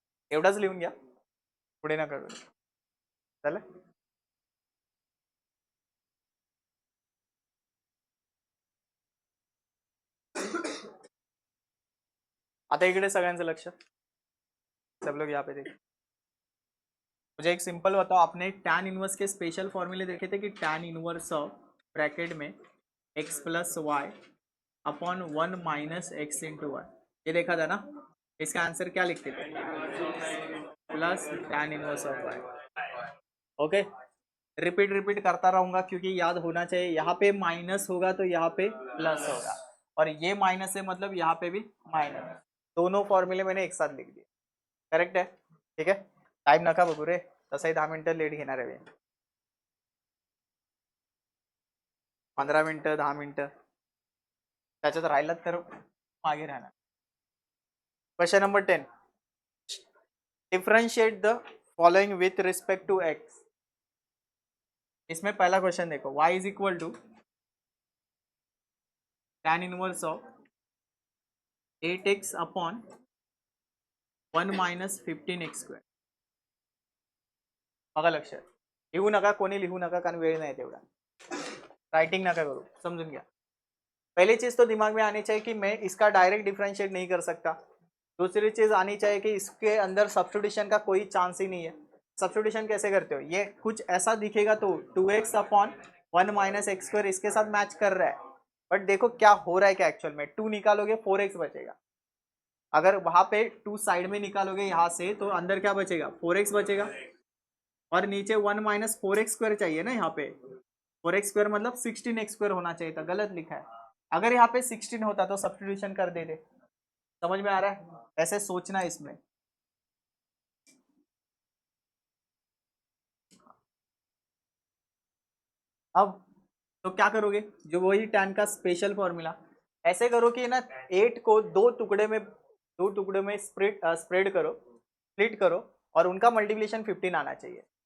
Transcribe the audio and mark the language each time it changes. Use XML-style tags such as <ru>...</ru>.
<mr>एवढाच लिहून घ्या, पुढे नका करू. चालेल. आता इकडे सगळ्यांचं लक्ष,</mr> <hi>सब लोग यहाँ पे देखिए. मुझे एक सिंपल बताओ, आपने tan इनवर्स के स्पेशल फॉर्मूले देखे थे कि tan इनवर्स ऑफ ब्रैकेट में x + y अपॉन 1 - x × 1, ये देखा था ना. इसका आंसर क्या लिखते थे, plus tan inverse of y. Okay, repeat करता रहूंगा क्योंकि याद होना चाहिए. यहाँ पे माइनस होगा तो यहाँ पे प्लस होगा, और ये माइनस है मतलब यहाँ पे भी माइनस. दोनों फॉर्म्युले मैंने एक साथ लिख दिए. करेक्ट है.</hi> <mr>ठीक है, टाइम नका बघू रे, तसंही 10 मिनिटं लेट घेणार आहे. 15 मिनिटं, 10 मिनिटं, त्याच्यात राहिलात तर मागे राहणार.</mr> <en>Question number 10, differentiate the following with respect to x.</en> <hi>इसमें पहला क्वेश्चन देखो, y = tan inverse of 8x upon 1 - 15x².</hi> <mr>बघा लक्ष, लिहू नका, कोणी लिहू नका, कारण वेळ नाही तेवढा. राइटिंग नका करू, समझून घ्या.</mr> <hi>पहली चीज तो दिमाग में आनी चाहिए कि मैं इसका डायरेक्ट डिफरेंशिएट नहीं कर सकता. दूसरी चीज आनी चाहिए कि इसके अंदर सब्स्टिट्यूशन का कोई चांस ही नहीं है. सब्स्टिट्यूशन कैसे करते हो, ये कुछ ऐसा दिखेगा तो 2x अपॉन 1 - x² इसके साथ मैच कर रहा है, बट देखो क्या हो रहा है, क्या एक्चुअल में 2 निकालोगे 4x बचेगा. अगर वहां पे 2 साइड में निकालोगे यहां से, तो अंदर क्या बचेगा, 4x बचेगा, और नीचे 1 - 4x² चाहिए ना. यहाँ पे 4x² मतलब 16x² होना चाहिए था, गलत लिखा है. अगर यहाँ पे 16 होता तो सब्स्टिट्यूशन कर देते. समझ में आ रहा है, ऐसे सोचना इसमें. अब तो क्या करोगे, जो वही tan का स्पेशल फॉर्मूला, ऐसे करो कि ना 8 को दो टुकड़े में स्प्रेड करो, स्प्लिट करो, और उनका मल्टीप्लिकेशन 15 आना चाहिए.</hi>